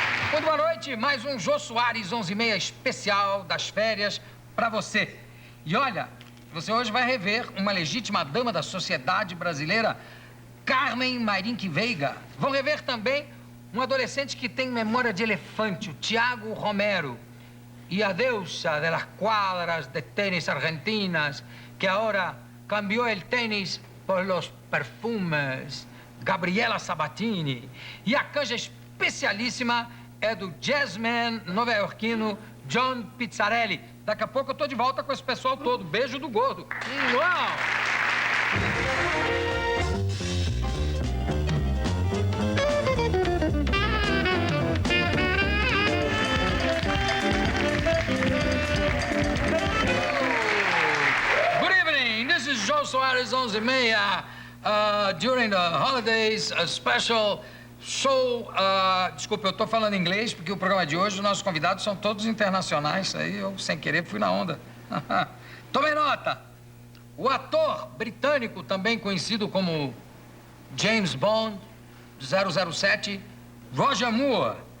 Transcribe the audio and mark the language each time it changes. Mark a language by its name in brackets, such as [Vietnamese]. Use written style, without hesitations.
[Portuguese] Muito boa noite, mais um Jô Soares 11h30 especial das férias para você. E olha, você hoje vai rever uma legítima dama da sociedade brasileira, Carmen Mayrink Veiga. Vão rever também um adolescente que tem memória de elefante, o Tiago Romero. [Spanish] Y a deusa de las cuadras de tenis argentinas, que ahora cambió el tenis por los perfumes, Gabriela Sabatini. [Portuguese] E a canja especialíssima é do jazzman nova-iorquino John Pizzarelli. Daqui a pouco eu tô de volta com esse pessoal todo. Beijo do gordo. Uau! [English] Jô Soares 11h30, during the holidays, a special show. [Portuguese] Desculpa, eu estou falando inglês porque o programa de hoje, os nossos convidados são todos internacionais. Aí eu, sem querer, fui na onda. Tomem nota. O ator britânico, também conhecido como James Bond, 007, Roger Moore.